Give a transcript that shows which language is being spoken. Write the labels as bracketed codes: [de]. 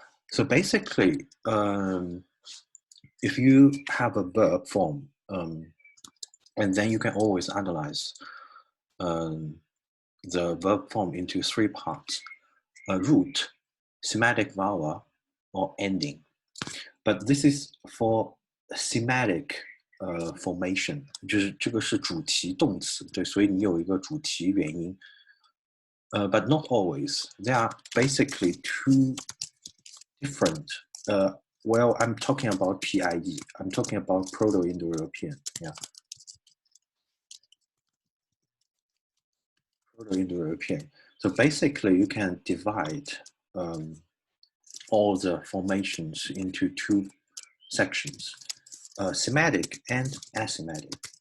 [en] So basically, if you have a verb form, and then you can always analyze the verb form into three parts: root, semantic vowel, or ending. But this is for semantic formation， [zh] 就是这个是主题动词，对，所以你有一个主题元音。 [en] But not always. There are basically two different. Well, I'm talking about PIE. I'm talking about Proto-Indo-European. Yeah. Proto-Indo-European. So basically, you can divide all the formations into two sections, semantic and asematic.